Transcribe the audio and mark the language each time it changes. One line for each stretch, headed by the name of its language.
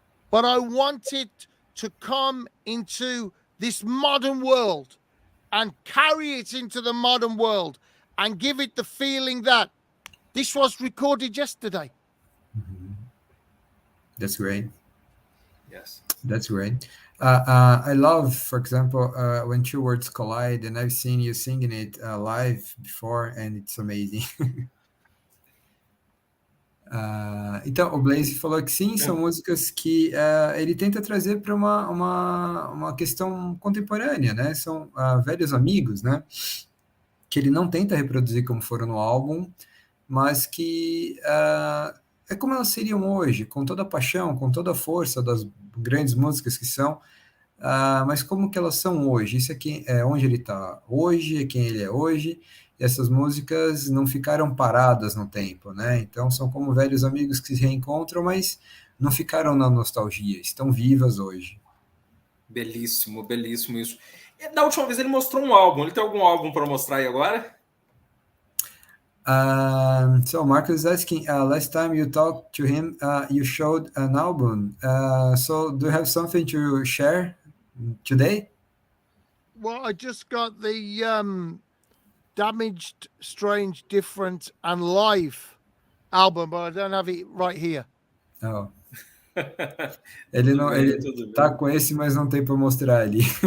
English: But I want it to come into this modern world and carry it into the modern world and give it the feeling that this was recorded yesterday. That's great. Yes. That's great. I love, for example, when two words collide, and I've seen you singing it live before, and it's amazing.
Portuguese: Então, o Blayse falou que sim, são músicas que ele tenta trazer para uma questão contemporânea, né? São velhos amigos, né? Que ele não tenta reproduzir como foram no álbum, mas que é como elas seriam hoje, com toda a paixão, com toda a força das grandes músicas que são, mas como que elas são hoje? Isso é onde ele está hoje, é quem ele é hoje, e essas músicas não ficaram paradas no tempo, né? Então são como velhos amigos que se reencontram, mas não ficaram na nostalgia, estão vivas hoje. Belíssimo, belíssimo isso. E da última vez ele mostrou um álbum. Ele tem algum álbum para mostrar aí agora?
English: So Marcus is asking, last time you talked to him, you showed an album. So do you have something to share today? Well, I just got the Damaged, Strange, Different, and Live album, but I don't have it right here. Oh.
Portuguese: Ele não, ele tá com esse, mas não tem para mostrar ali.